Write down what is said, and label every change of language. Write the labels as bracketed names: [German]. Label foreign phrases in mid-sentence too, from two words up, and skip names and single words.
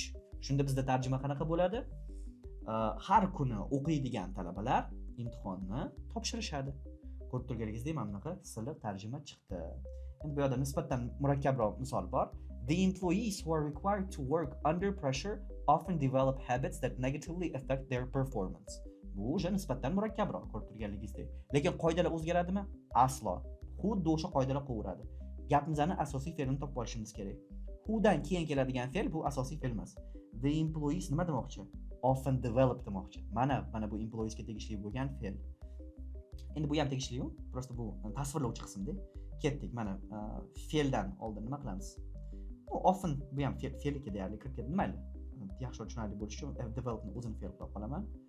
[Uzbek] Shunda bizda tarjima qanaqa bo'ladi? Har kuni o'qiydigan talabalar imtihonni topshirishadi. Ko'rib turganingizdek, mana bunaqa silliq tarjima chiqdi. Endi bu yerda nisbatan murakkabroq misol bor. [English] The employees who are required to work under pressure often develop habits that negatively affect their performance. [Uzbek] Bu o'sha nisbatan murakkabroq ko'rib turganingizdek. Lekin qoidalar o'zgaradimi? Aslo. Xuddi o'sha qoidalar qo'yiladi. Gapimizning asosiy fe'lini topib olishimiz kerak. Who dan keyin keladigan fe'l bu asosiy fe'l emas. [English] The employees [Uzbek] nima demoqchi? [English] Often develop demoqchi. [Uzbek] Mana bu employeesga tegishli bo'lgan fe'l. Endi bu ham tegishli-ku. Prosta bu tasvirlovchi qismda. Ketdik. Mana fe'ldan oldin nima qilamiz? Often bu ham fe'lga deyarli kirib ketdi. Mayli. Yaxshi tushunarli bo'lish uchun developni o'zini fe'l qilib qolaman.